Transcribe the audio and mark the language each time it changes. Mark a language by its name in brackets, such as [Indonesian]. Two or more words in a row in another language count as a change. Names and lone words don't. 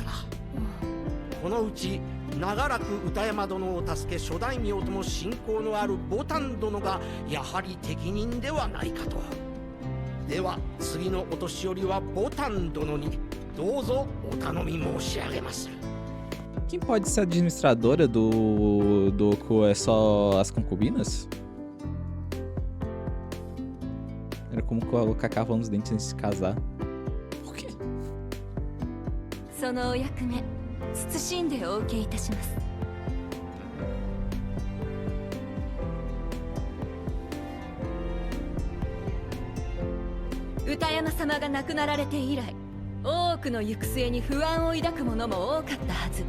[Japanese] このうち長らく歌山殿を助け諸大名とも親交のある牡丹殿がやはり適任ではないかと。では次のお年寄りは牡丹殿にどうぞお頼み申し上げます。 [Portuguese] Quem pode ser administradora do Oku é só as concubinas? Era como colocar carvão nos dentes antes de se casar. Por quê? [Japanese] そのお役目、謹んでお受けいたします。歌山様が亡くなられて以来、多くの行く末に不安を抱く者も多かったはず。